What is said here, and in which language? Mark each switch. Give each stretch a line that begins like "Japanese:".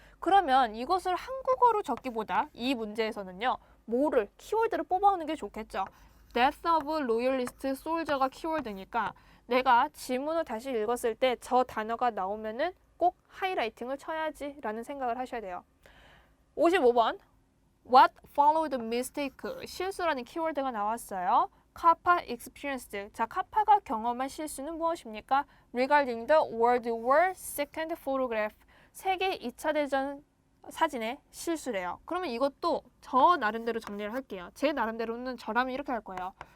Korean: 그러면 이것을 한국어로 적기보다 이 문제에서는요. 뭐를 키워드를 뽑아오는 게 좋겠죠. Death of Loyalist Soldier가 키워드니까 내가 지문을 다시 읽었을 때 저 단어가 나오면은 꼭 하이라이팅을 쳐야지 라는 생각을 하셔야 돼요.
English: 55번 What followed the mistake?
Korean: 실수라는 키워드가 나왔어요. 카파 experienced. 자, 카파가 경험한 실수는 무엇입니까?
English: Regarding the World War II photograph.
Korean: 세계 2차 대전 사진의 실수래요. 그러면 이것도 저 나름대로 정리를 할게요. 제 나름대로는 저라면 이렇게 할 거예요.